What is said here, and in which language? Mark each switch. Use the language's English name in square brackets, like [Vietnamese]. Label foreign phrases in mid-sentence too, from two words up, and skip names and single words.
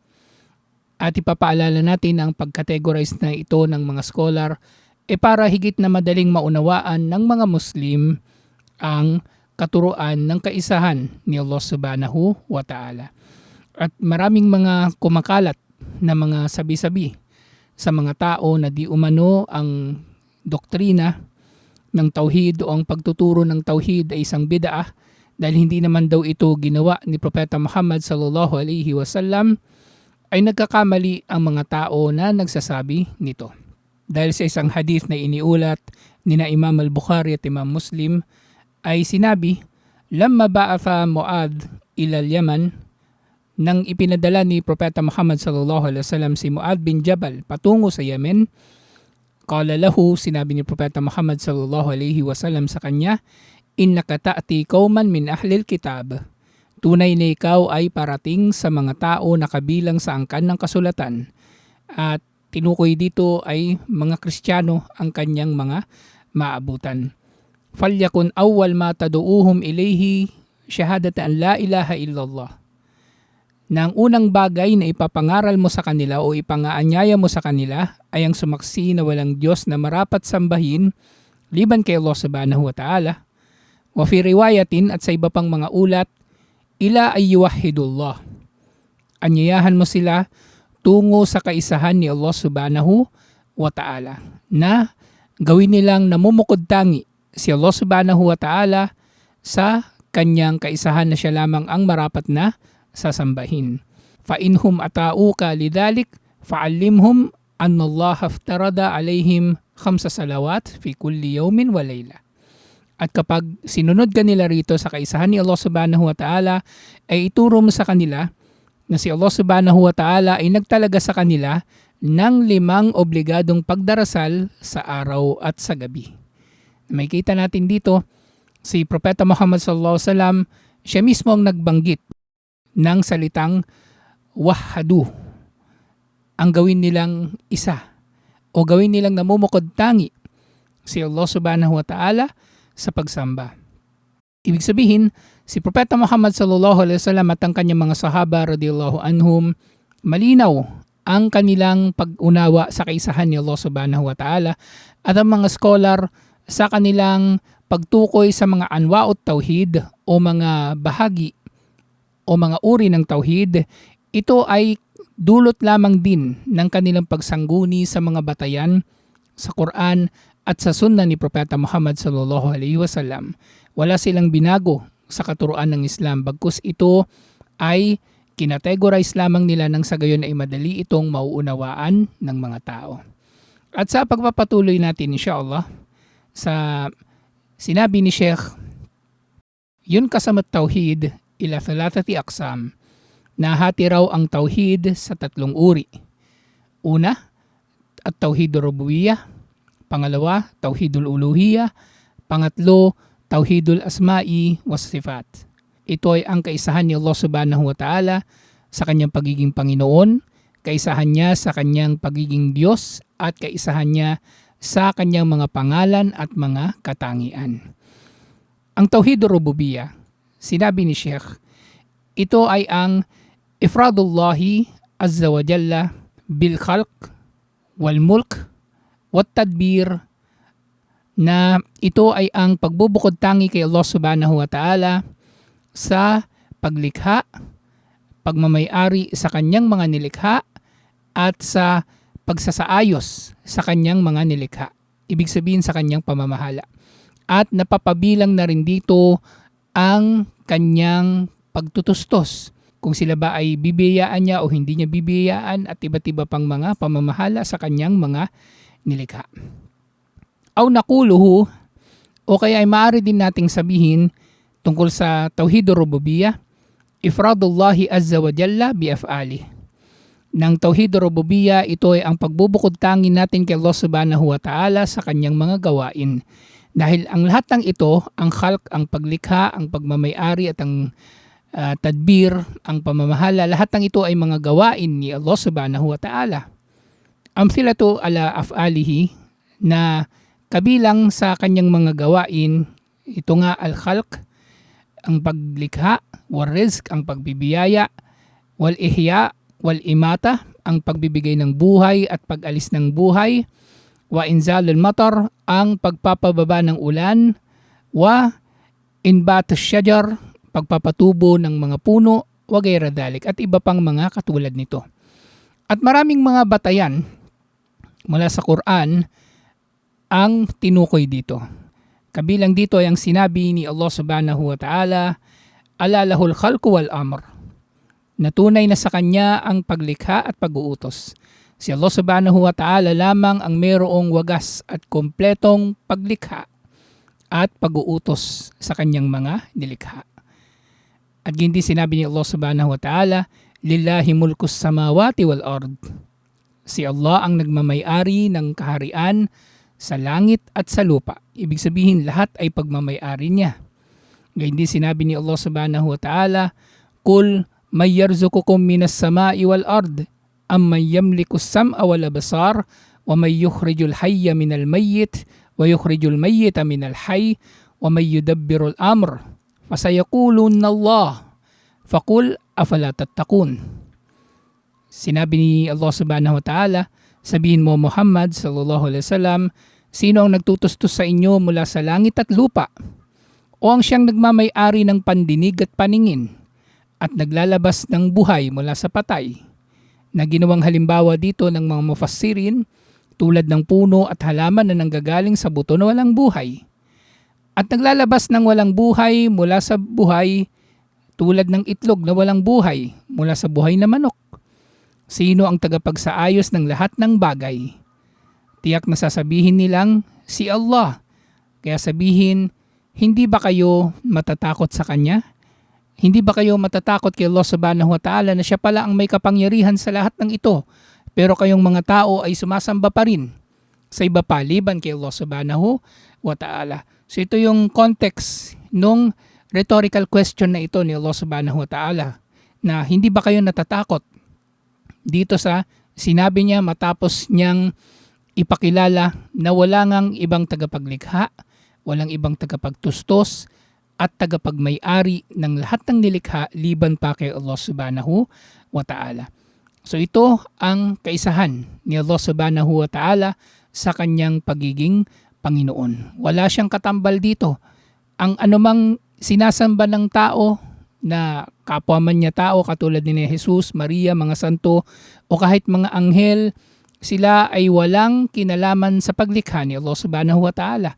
[Filipino] At ipapaalala natin ang pagkategorize na ito ng mga scholar para higit na madaling maunawaan ng mga Muslim ang katuruan ng kaisahan ni Allah [Arabic] سبحانه وتعالى. [Filipino] At maraming mga kumakalat na mga sabi-sabi sa mga tao na di umano ang doktrina ng tauhid o ang pagtuturo ng tauhid ay isang bid'ah dahil hindi naman daw ito ginawa ni Propeta Muhammad [Arabic] صلى الله عليه وسلم, [Filipino] ay nagkakamali ang mga tao na nagsasabi nito. Dahil sa isang hadith na iniulat ni na Imam al-Bukhari at Imam Muslim ay sinabi, [Arabic] "لما بعث معاذ إلى اليمن," [Filipino] nang ipinadala ni Propeta Muhammad [Arabic] صلى الله عليه وسلم [Filipino] si Mu'adh bin Jabal patungo sa Yemen, [Arabic] قال له, [Filipino] sinabi ni Propeta Muhammad [Arabic] صلى الله عليه وسلم [Filipino] sa kanya, [Arabic] "إنك تأتي قوما من أهل الكتاب." [Filipino] Tunay na ikaw ay parating sa mga tao na kabilang sa angkan ng kasulatan. At tinukoy dito ay mga Kristiyano ang kanyang mga maabutan. [Arabic] "فليكن أول ما تدعوهم إليه شهادة أن لا إله إلا الله." [Filipino] Na ang unang bagay na ipapangaral mo sa kanila o ipangaanyaya mo sa kanila ay ang sumaksi na walang Diyos na marapat sambahin liban kay Allah Subhanahu wa Ta'ala. [Arabic] وفي رواية, [Filipino] at sa iba pang mga ulat, [Arabic] إلى أن يوحدوا الله. [Filipino] Anyayahan mo sila tungo sa kaisahan ni Allah [Arabic] سبحانه وتعالى, [Filipino] na gawin nilang namumukod tangi si Allah [Arabic] سبحانه وتعالى [Filipino] sa kanyang kaisahan na siya lamang ang marapat na sasambahin. [Arabic] فإن هم أطاعوك لذلك فأعلمهم أن الله افترض عليهم 5 صلوات في كل يوم وليلة. [Filipino] At kapag sinunod ka nila rito sa kaisahan ni Allah [Arabic] سبحانه وتعالى, [Filipino] ay ituro mo sa kanila na si Allah [Arabic] سبحانه وتعالى [Filipino] ay nagtalaga sa kanila ng 5 obligadong pagdarasal sa araw at sa gabi. May kita natin dito si Propeta Muhammad [Arabic] صلى الله عليه وسلم, [Filipino] siya mismo ang nagbanggit ng salitang wahhadu, ang gawin nilang isa o gawin nilang namumukod tangi si Allah [Arabic] سبحانه وتعالى [Filipino] sa pagsamba. Ibig sabihin, si Propeta Muhammad [Arabic] صلى الله عليه وسلم [Filipino] at ang kanyang mga sahaba [Arabic] رضي الله عنهم, [Filipino] malinaw ang kanilang pag-unawa sa kaisahan ni Allah [Arabic] سبحانه وتعالى, [Filipino] at ang mga scholar sa kanilang pagtukoy sa mga [Arabic] أنواع التوحيد [Filipino] o mga bahagi o mga uri ng tauhid, ito ay dulot lamang din ng kanilang pagsangguni sa mga batayan sa Quran at sa sunna ni Propeta Muhammad [Arabic] صلى الله عليه وسلم. [Filipino] Wala silang binago sa katuruan ng Islam, bagkus ito ay kinategorize lamang nila nang sa gayon ay madali itong mauunawaan ng mga tao. At sa pagpapatuloy natin insyaAllah sa sinabi ni Sheikh, yun [Arabic] ينقسم التوحيد إلى ثلاثة أقسام, [Filipino] nahati raw ang tauhid sa 3 uri. Una, at [Arabic] توحيد الربوبية. [Filipino] Pangalawa, [Arabic] توحيد الألوهية. [Filipino] Pangatlo, [Arabic] توحيد الأسماء والصفات. [Filipino] Ito ay ang kaisahan ni Allah [Arabic] سبحانه وتعالى [Filipino] sa kanyang pagiging Panginoon, kaisahan niya sa kanyang pagiging Diyos, at kaisahan niya sa kanyang mga pangalan at mga katangian. Ang [Arabic] توحيد الربوبية, [Filipino] sinabi ni Sheikh, ito ay ang [Arabic] إفراد الله عز وجل بالخلق والملك والتدبير, [Filipino] na ito ay ang pagbubukod tangi kay Allah [Arabic] سبحانه وتعالى [Filipino] sa paglikha, pagmamayari sa kanyang mga nilikha, at sa pagsasaayos sa kanyang mga nilikha. Ibig sabihin sa kanyang pamamahala. At napapabilang na rin dito ang kanyang pagtutustos kung sila ba ay bibiyayaan niya o hindi niya bibiyayaan, at iba't iba pang mga pamamahala sa kanyang mga nilikha. [Arabic] أو نقول, [Filipino] o kaya ay maaari din nating sabihin tungkol sa [Arabic] توحيد الربوبية, إفراد الله عز وجل بأفعاله. [Filipino] Ng [Arabic] توحيد الربوبية, [Filipino] ito ay ang pagbubukod tangi natin kay Allah [Arabic] سبحانه وتعالى [Filipino] sa kanyang mga gawain. Dahil ang lahat ng ito, ang khalq, ang paglikha, ang pagmamayari at ang tadbir, ang pamamahala, lahat ng ito ay mga gawain ni Allah [Arabic] سبحانه وتعالى. أمثلة على أفعاله, [Filipino] na kabilang sa kanyang mga gawain, ito nga al-khalq, ang paglikha, [Arabic] والرزق, [Filipino] ang pagbibiyaya, [Arabic] والإحياء والإماتة, [Filipino] ang pagbibigay ng buhay at pag-alis ng buhay, [Arabic] وإنزال المطر, [Filipino] ang pagpapababa ng ulan, [Arabic] وإنبات الشجر, [Filipino] pagpapatubo ng mga puno, [Arabic] وغير ذلك, [Filipino] at iba pang mga katulad nito. At maraming mga batayan mula sa Quran ang tinukoy dito. Kabilang dito ay ang sinabi ni Allah [Arabic] سبحانه وتعالى, ألا له الخلق والأمر, [Filipino] na tunay na sa kanya ang paglikha at pag-uutos. Si Allah [Arabic] سبحانه وتعالى [Filipino] lamang ang mayroong wagas at kompletong paglikha at pag-uutos sa kanyang mga nilikha. At hindi sinabi ni Allah [Arabic] سبحانه وتعالى, لله ملك السماوات والأرض. [Filipino] Si Allah ang nagmamay-ari ng kaharian sa langit at sa lupa. Ibig sabihin, lahat ay pagmamay-ari niya. Gayun din sinabi ni [Arabic] الله سبحانه وتعالى قل من يرزقكم من السماء والأرض أمن يملك السمع والأبصار ومن يخرج الحي من الميت ويخرج الميت من الحي ومن يدبر الأمر. فسيقولون الله فقل أفلا تتقون. [Filipino] Sinabi ni Allah [Arabic] سبحانه وتعالى, [Filipino] sabihin mo Muhammad [Arabic] صلى الله عليه وسلم, [Filipino] sino ang nagtutustos sa inyo mula sa langit at lupa? O ang siyang nagmamay-ari ng pandinig at paningin at naglalabas ng buhay mula sa patay? Na ginawang halimbawa dito ng mga mufassirin tulad ng puno at halaman na nanggagaling sa buto na walang buhay. At naglalabas ng walang buhay mula sa buhay tulad ng itlog na walang buhay mula sa buhay na manok. Sino ang tagapagsaayos ng lahat ng bagay? Tiyak na sasabihin nilang si Allah. Kaya sabihin, hindi ba kayo matatakot sa Kanya? Hindi ba kayo matatakot kay Allah [Arabic] سبحانه وتعالى [Filipino] na siya pala ang may kapangyarihan sa lahat ng ito? Pero kayong mga tao ay sumasamba pa rin sa iba pa liban kay Allah [Arabic] سبحانه وتعالى. [Filipino] So ito yung context nung [English] rhetorical question [Filipino] na ito ni Allah [Arabic] سبحانه وتعالى, [Filipino] na hindi ba kayo natatakot dito sa sinabi niya matapos niyang ipakilala na wala ngang ibang tagapaglikha, walang ibang tagapagtustos at tagapagmay-ari ng lahat ng nilikha liban pa kay Allah [Arabic] سبحانه وتعالى. [Filipino] So ito ang kaisahan ni Allah [Arabic] سبحانه وتعالى [Filipino] sa kanyang pagiging Panginoon. Wala siyang katambal dito. Ang anumang sinasamba ng tao na kapwa man niya tao katulad ni Jesus, Maria, mga santo o kahit mga anghel, sila ay walang kinalaman sa paglikha ni Allah [Arabic] سبحانه وتعالى.